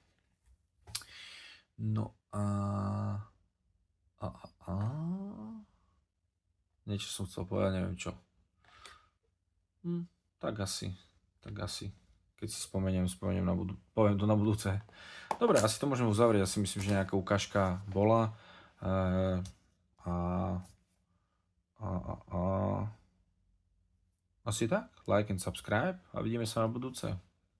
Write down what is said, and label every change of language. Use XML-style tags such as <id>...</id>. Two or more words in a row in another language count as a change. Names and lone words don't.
<sk>No niečo som chcel povedať, neviem čo. Tak asi. Tak asi, keď si spomeniem poviem to na budúce. Dobre, asi to môžeme uzavrieť. Ja si myslím, že nejaká ukážka bola. Asi tak.</sk> <en>Like and subscribe</en> <sk>a vidíme sa na budúce.</sk>